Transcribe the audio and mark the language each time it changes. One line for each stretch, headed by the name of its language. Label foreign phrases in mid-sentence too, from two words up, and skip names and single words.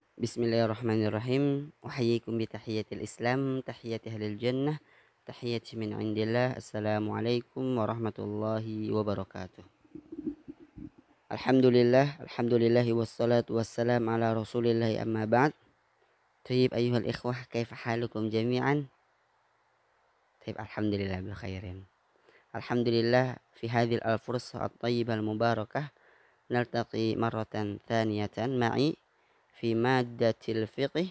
Arabic: بسم الله الرحمن الرحيم. أحييكم بتحية الإسلام، تحية أهل الجنة، تحية من عند الله. السلام عليكم ورحمة الله وبركاته. الحمد لله والصلاة والسلام على رسول الله أما بعد. طيب أيها الإخوة، كيف حالكم جميعا? طيب الحمد لله بخير. الحمد لله في هذه الفرصة الطيبة المباركة نلتقي مرة ثانية معي في مادة الفقه.